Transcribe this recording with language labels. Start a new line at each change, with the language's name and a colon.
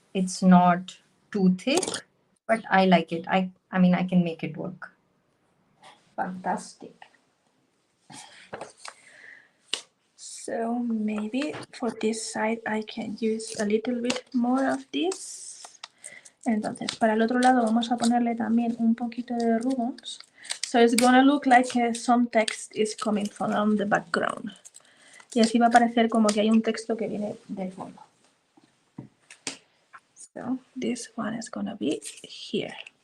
English: It's not too thick, but I like it. I mean, I can make it work. Fantastic. So maybe for this side I can use a little bit more of this.
Spanish: Entonces, para el otro lado vamos a ponerle también un poquito de ribbons.
English: So it's gonna look like some text is coming from the background.
Spanish: Y así va a parecer como que hay un texto que viene del fondo.
English: So this one is gonna be here.